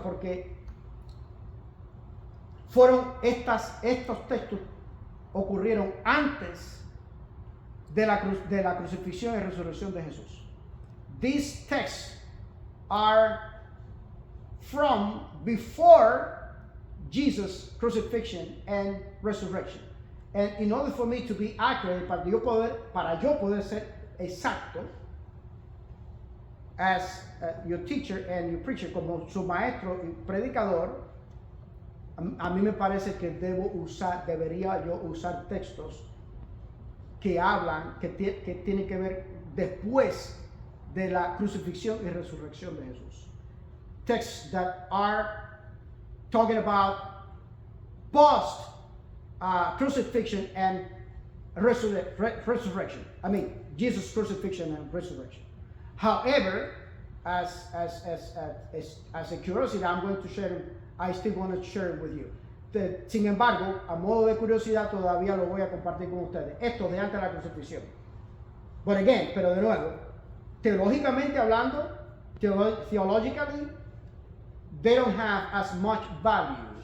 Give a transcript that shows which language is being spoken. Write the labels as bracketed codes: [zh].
[es] Porque estos textos ocurrieron antes de la crucifixión y resurrección de Jesús. [en] These texts are from before Jesus' crucifixion and resurrection. And in order for me to be accurate, [es] para yo poder ser exacto, [en] as your teacher and your preacher, [es] como su maestro y predicador, a mí me parece que debería yo usar textos que hablan, que tienen que ver después de la crucifixión y resurrección de Jesús. [en] Texts that are talking about post crucifixion and resurrection. I mean, Jesus' crucifixion and resurrection. However, as a curiosity, I'm going to share. I still want to share it with you. [es] Sin embargo, a modo de curiosidad, todavía lo voy a compartir con ustedes. Esto de antes de la crucifixión. Pero de nuevo, teológicamente hablando, [en] theologically, they don't have as much value.